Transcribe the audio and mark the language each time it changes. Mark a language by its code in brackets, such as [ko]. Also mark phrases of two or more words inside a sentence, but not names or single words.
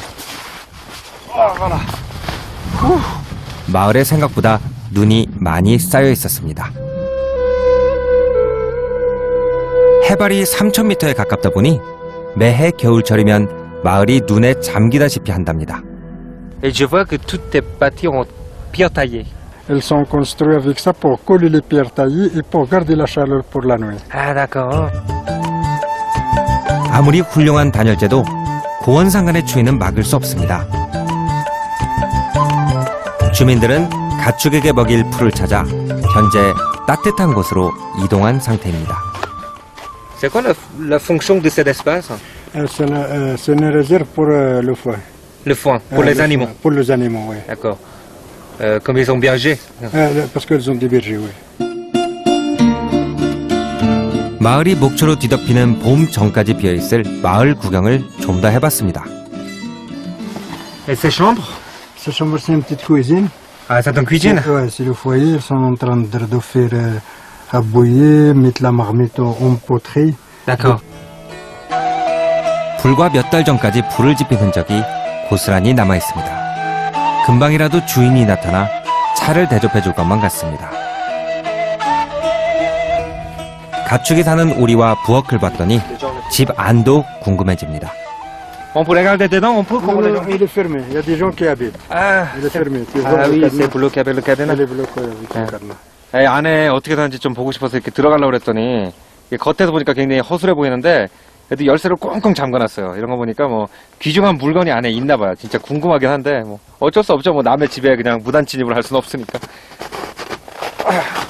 [ko] 마을에 생각보다 눈이 많이 쌓여 있었습니다. 해발이 3,000m에 가깝다 보니 매해 겨울철이면 마을이 눈에 잠기다시피 한답니다. [fr] Et je vois que toutes tes bâtis ont pierre taillée. Elles sont construites avec ça pour coller les pierres taillées et pour garder la chaleur pour la nuit. Ah d'accord. [ko] 아무리 훌륭한 단열재도 고원상간의 추위는 막을 수 없습니다. 주민들은 가축에게 먹일 풀을 찾아 현재 따뜻한 곳으로 이동한 상태입니다. [fr] C'est quoi la fonction de cet espace? C'est une réserve pour le foin. Le foin, pour les le animaux. foin, pour les animaux, oui. D'accord. Comme ils ont berger. Parce qu'ils ont des bergers, oui. [ko] 마을이 목초로 뒤덮이는 봄 전까지 비어있을 마을 구경을 좀 더 해봤습니다. [fr] Et ces chambres? Cette chambre, c'est une petite cuisine. Ah, c'est une cuisine? Ouais, c'est le foyer. Ils sont en train de faire à bouillir, mettre la marmite en poterie. D'accord. [ko] 불과 몇 달 전까지 불을 지핀 흔적이 고스란히 남아있습니다. 금방이라도 주인이 나타나 차를 대접해줄 것만 같습니다. 가축이 사는 오리와 부엌을 봤더니 집 안도 궁금해집니다. [fr] On peut regarder dedans, on peut? Non, non, non, il est fermé. Il y a des gens qui habitent. Ah, Il est fermé. Tu vois ah le oui, cadenas. c'est bloqué avec le cadenas. Elle est bloquée avec le cadenas. [ko] 예, 안에 어떻게 사는지 좀 보고 싶어서 이렇게 들어가려고 그랬더니 이게 겉에서 보니까 굉장히 허술해 보이는데 그래도 열쇠를 꽁꽁 잠궈놨어요. 이런 거 보니까 뭐 귀중한 물건이 안에 있나 봐요. 진짜 궁금하긴 한데 뭐 어쩔 수 없죠. 뭐 남의 집에 그냥 무단 침입을 할 수는 없으니까.